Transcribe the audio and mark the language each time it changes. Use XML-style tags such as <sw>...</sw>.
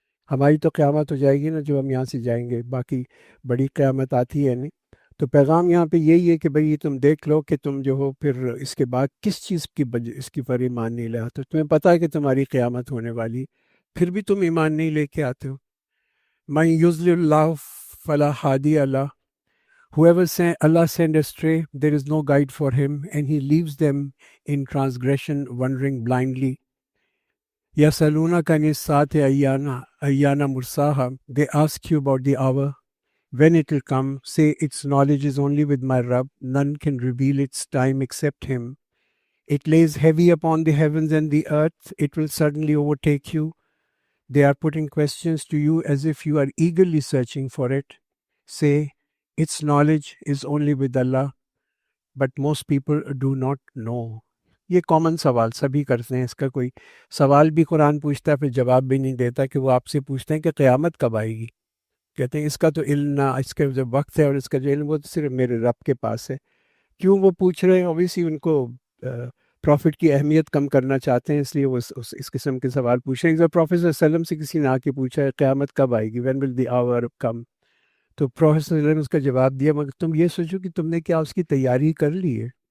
<ur>ہماری تو قیامت ہو جائے گی نا جب ہم یہاں سے جائیں گے، باقی بڑی قیامت آتی ہے نہیں۔ تو پیغام یہاں پہ یہی ہے کہ بھئی تم دیکھ لو کہ تم جو ہو پھر اس کے بعد کس چیز کی اس کی پر ایمان نہیں لے آتے۔ تمہیں پتہ ہے کہ تمہاری قیامت ہونے والی، پھر بھی تم ایمان نہیں لے کے آتے ہو۔</ur> <ar>من یضلل اللہ فلا ہادی له،</ar> <en>whoever Allah send astray, there is no guide for him, and he leaves them in transgression, wandering blindly.</en> <ar>يَسْأَلُونَكَ عَنِ السَّاعَةِ أَيَّانَ مُرْسَاهَا،</ar> <en>they ask you about the hour, when it will come. Say, its knowledge is only with my Rabb, none can reveal its time except him. It lays heavy upon the heavens and the earth, it will suddenly overtake you. They are putting questions to you as if you are eagerly searching for it. Say, its knowledge is only with Allah, but most people do not know.</en> <ur>یہ common سوال سبھی کرتے ہیں، اس کا کوئی سوال بھی قرآن پوچھتا ہے پھر جواب بھی نہیں دیتا، کہ وہ آپ سے پوچھتے ہیں کہ قیامت کب آئے گی؟ کہتے ہیں اس کا تو علم نہ، اس کا جو وقت ہے اور اس کا جو علم وہ تو صرف میرے رب کے پاس ہے۔ کیوں وہ پوچھ رہے ہیں؟ اوبیسلی ان کو پروفٹ کی اہمیت کم کرنا چاہتے ہیں، اس لیے وہ اس قسم کے سوال پوچھ رہے ہیں۔ جب پروفٹ صلی اللہ علیہ وسلم سے کسی نے آ کے پوچھا ہے قیامت کب آئے گی،</ur> <en>when will the hour come,</en> <ur>تو پروفٹ صلی اللہ علیہ وسلم نے اس کا جواب دیا، مگر تم یہ سوچو کہ تم نے کیا اس کی تیاری کر لی ہے؟</ur>